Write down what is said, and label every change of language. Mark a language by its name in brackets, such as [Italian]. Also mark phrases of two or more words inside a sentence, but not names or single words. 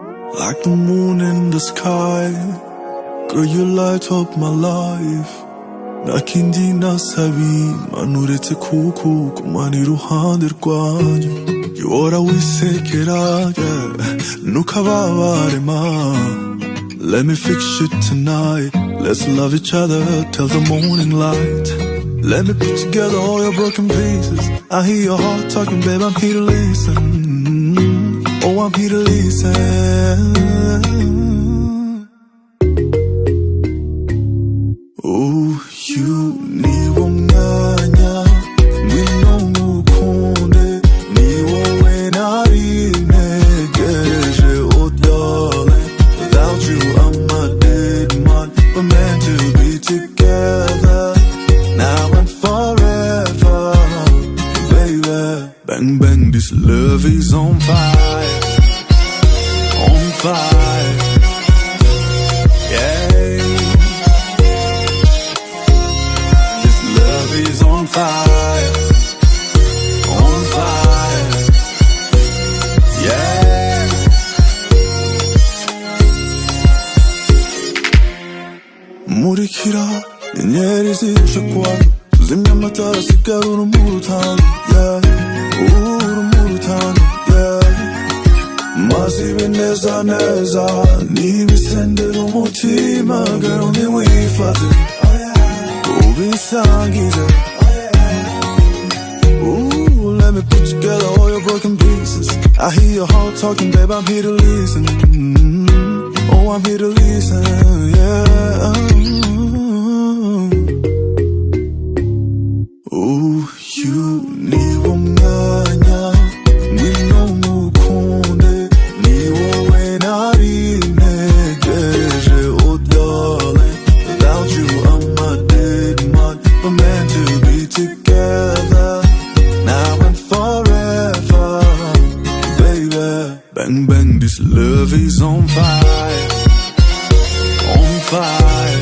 [English] like the moon in the sky. Girl, you light up my life. [Kinyarwanda] Nakindi nasabi manuretse kuku kumani ruhande rwanyu. Yora wisekeraje nukababare ma. [English] Let me fix you tonight. Let's love each other till the morning light. Let me put together all your broken pieces. I hear your heart talking, babe, I'm here to listen. Oh, I'm here to listen. Oh, you need [Kinyarwanda] umwanya ngwino ngukunde ni wowe nari ntegereje. [English] Oh darling, without you I'm a dead man. We're meant to be together now and forever, baby. Bang bang, this love is on fire, on fire, yeah. This love is on fire, on fire, yeah. [Kinyarwanda] Murikira inyenyeri zishe kwawe, tuzimya amatara asigara urumuri utanga, yeah. Urumuri utanga, yeah. Maze ibe neza neza nibisendera umutima, girl ntiwifate ubisangize. [English] Ooh, let me put together all your broken pieces. I hear your heart talking, babe, I'm here to listen. Oh, I'm here to listen, yeah. Ooh, you need [Kinyarwanda] umwanya ngwino ngukunde ni wowe nari ntegereje. [English] Oh darling, without you I'm a dead man. We're meant to be together now and forever, baby. Bang bang, this love is on fire, on fire.